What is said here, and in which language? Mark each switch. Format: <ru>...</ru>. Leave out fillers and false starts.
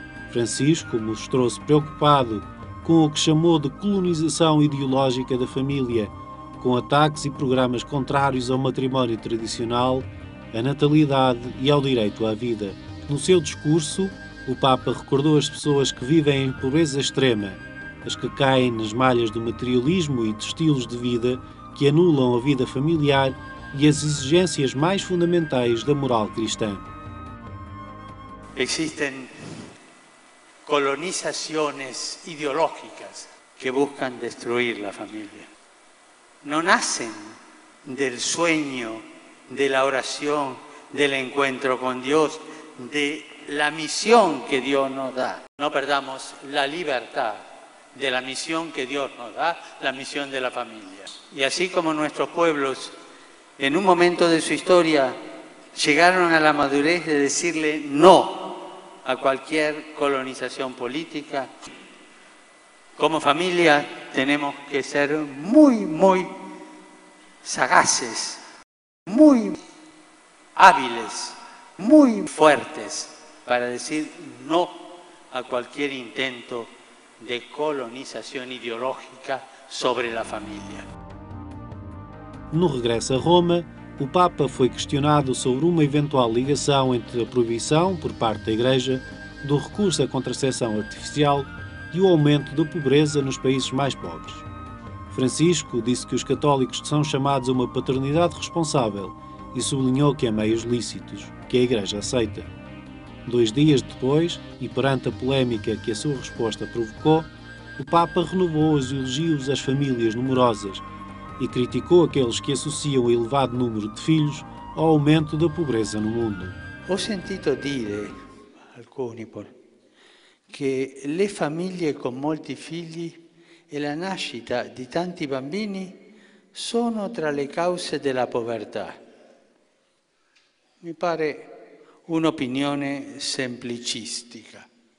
<pt>Francisco mostrou-se preocupado com o que chamou de colonização ideológica da família, com ataques e programas contrários ao matrimónio tradicional, à natalidade e ao direito à vida. No seu discurso, o Papa recordou as pessoas que vivem em pobreza extrema, as que caem nas malhas do materialismo e de estilos de vida que anulam a vida familiar e as exigências mais fundamentais da moral cristã.</pt> <es>Existen colonizaciones ideológicas que buscan destruir la familia. No nacen del sueño, de la oración, del encuentro con Dios, de la misión que Dios nos da. No perdamos la libertad de la misión que Dios nos da, la misión de la familia. Y así como nuestros pueblos, en un momento de su historia, llegaron a la madurez de decirle no a cualquier colonización política, como familia tenemos que ser muy sagaces, muy hábiles, muy fuertes para decir no a cualquier intento de</es> <pt>colonização ideológica sobre a família. No regresso a Roma, o Papa foi questionado sobre uma eventual ligação entre a proibição, por parte da Igreja, do recurso à contracepção artificial e o aumento da pobreza nos países mais pobres. Francisco disse que os católicos são chamados a uma paternidade responsável e sublinhou que há meios lícitos, que a Igreja aceita. 2 dias depois, e perante a polémica que a sua resposta provocou, o Papa renovou os elogios às famílias numerosas e criticou aqueles que associam o elevado número de filhos ao aumento da pobreza no mundo.</pt> <it>Ho sentito dire, alcuni che le famiglie con molti figli e la nascita di tanti bambini sono tra le cause della povertà. Mi pare un'opinione semplicistica.</it>